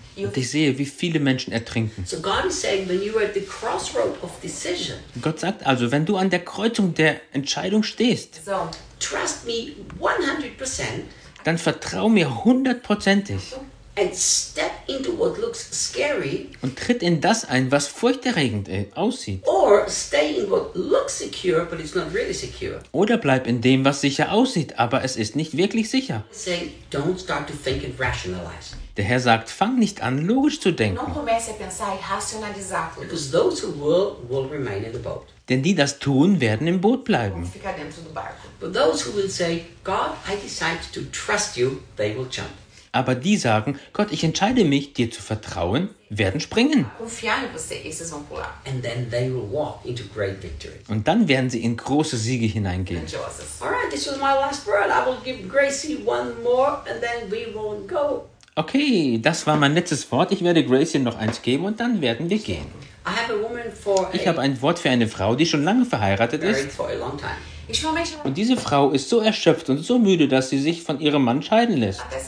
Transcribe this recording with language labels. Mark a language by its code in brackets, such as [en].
[de] Und ich sehe, wie viele Menschen ertrinken. [en] So God is saying, when you are at the crossroad of decision. [de] Gott sagt also, wenn du an der Kreuzung der Entscheidung stehst. [en] So, trust me 100%. [de] Dann vertrau mir 100%ig. [en] And step into what looks scary. [de] Und tritt in das ein, was furchterregend aussieht. [en] Or stay in what looks secure, but it's not really secure. [de] Oder bleib in dem, was sicher aussieht, aber es ist nicht wirklich sicher. [en] Say, don't start to think and rationalize. [de] Der Herr sagt, fang nicht an, logisch zu denken. [pt] Não comece a pensar e racionalizar. [en] Because those who will remain in the boat. [de] Denn die, das tun, werden im Boot bleiben. [pt] Ficar dentro do barco. [en] But those who will say, God, I decide to trust you, they will jump. [de] Aber die sagen, Gott, ich entscheide mich, dir zu vertrauen, werden springen. [en] And then they will walk into great victory. [de] Und dann werden sie in große Siege hineingehen. [en] Alright, this was my last word. I will give Gracie one more and then we will go. [de] Okay, das war mein letztes Wort. Ich werde Gracie noch eins geben und dann werden wir gehen. [en] I have a woman for [de] ich habe ein Wort für eine Frau, die schon lange verheiratet ist. [en] For a long time. [de] Und diese Frau ist so erschöpft und so müde, dass sie sich von ihrem Mann scheiden lässt.